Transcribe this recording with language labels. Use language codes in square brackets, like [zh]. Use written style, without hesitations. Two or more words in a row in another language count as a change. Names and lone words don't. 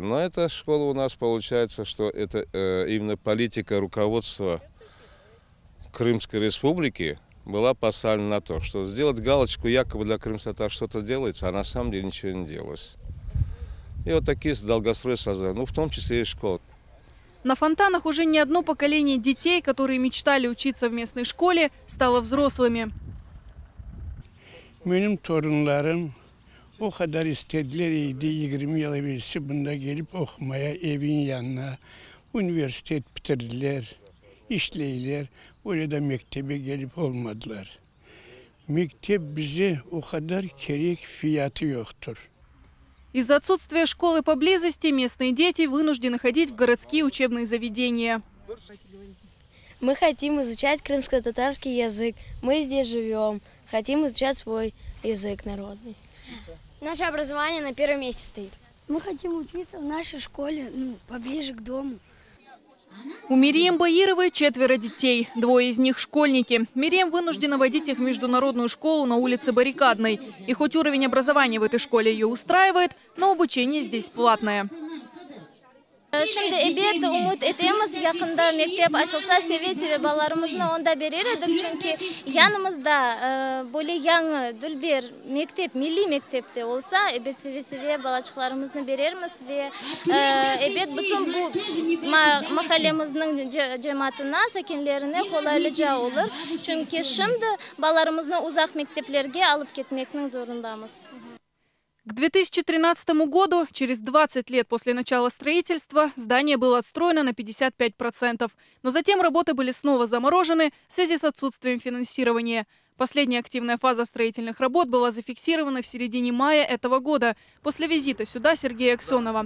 [ru] Но эта школа у нас получается, что это именно политика руководства Крымской республики была поставлена на то, что сделать галочку якобы для крымско-татар что-то делается, а на самом деле ничего не делалось. И вот такие долгострои созданы, в том числе и школы. На Фонтанах уже не одно поколение детей, которые мечтали учиться в местной школе, стало взрослыми. [crh] Benim torunlarım o kadar istedileriydi 20 yıl evvelsi bunda gelip okumaya evin yanına üniversite bitirdiler, işleydiler. Orada mektebe gelip olmadılar. Mektep bize o kadar gerek fiyatı yoktur. [ru] Из-за отсутствия школы поблизости местные дети вынуждены ходить в городские учебные заведения. Мы хотим изучать крымско-татарский язык. Мы здесь живем. Хотим изучать свой язык народный. Наше образование на первом месте стоит. Мы хотим учиться в нашей школе, поближе к дому. У Мирием Баировой 4 детей. 2 из них школьники. Мирием вынуждена водить их в международную школу на улице Баррикадной. И хоть уровень образования в этой школе ее устраивает, но обучение здесь платное. [crh] Şimdi ebed umut etemiz, yakında mektep açılsa seve ballarımızı onda verirdik. Çünkü yanımızda böyle yan dülber mektep, milli mektepte olsa ebed seve balacıklarımızı veririz ve ebed bütün bu mahallemizin cemaatine, sakinlerine kolaylıca olur. Çünkü şimdi ballarımızı uzak mekteplerge alıp gitmekten zorundayız. [ru] К 2013 году, через 20 лет после начала строительства, здание было отстроено на 55%. Но затем работы были снова заморожены в связи с отсутствием финансирования. Последняя активная фаза строительных работ была зафиксирована в середине мая этого года, после визита сюда Сергея Аксенова.